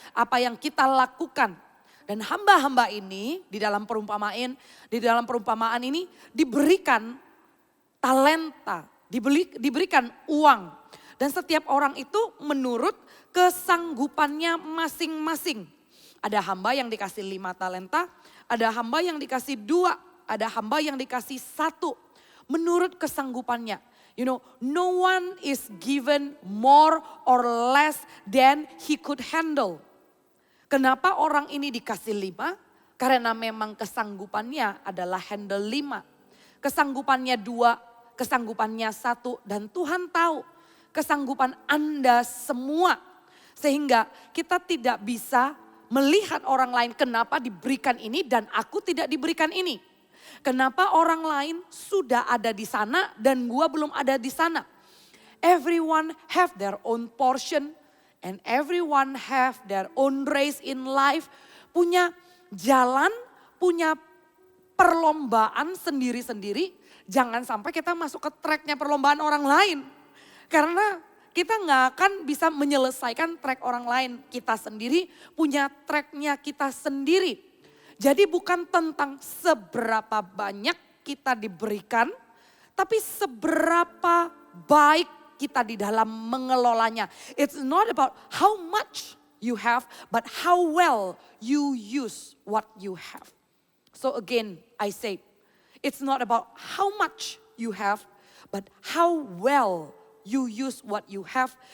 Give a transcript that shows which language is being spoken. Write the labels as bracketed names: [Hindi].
[Indonesian] Apa yang kita lakukan. Dan hamba-hamba ini di dalam perumpamaan ini diberikan talenta. Diberikan uang. Dan setiap orang itu menurut kesanggupannya masing-masing. Ada hamba yang dikasih 5 talenta, ada hamba yang dikasih 2 ada hamba yang dikasih 1 menurut kesanggupannya. [English] You know, no one is given more or less than he could handle. [Indonesian] Kenapa orang ini dikasih 5? Karena memang kesanggupannya adalah handle 5. Kesanggupannya 2, kesanggupannya 1. Dan Tuhan tahu kesanggupan Anda semua. Sehingga kita tidak bisa melihat orang lain kenapa diberikan ini dan aku tidak diberikan ini. Kenapa orang lain sudah ada di sana dan gua belum ada di sana. [English] Everyone have their own portion and everyone have their own race in life. [Indonesian] Punya jalan, punya perlombaan sendiri-sendiri. Jangan sampai kita masuk ke tracknya perlombaan orang lain. Karena kita nggak akan bisa menyelesaikan track orang lain. Kita sendiri punya tracknya kita sendiri. Jadi bukan tentang seberapa banyak kita diberikan, tapi seberapa baik kita di dalam mengelolanya. [English] It's not about how much you have, but how well you use what you have. So again, I say, it's not about how much you have, but how well you use what you have.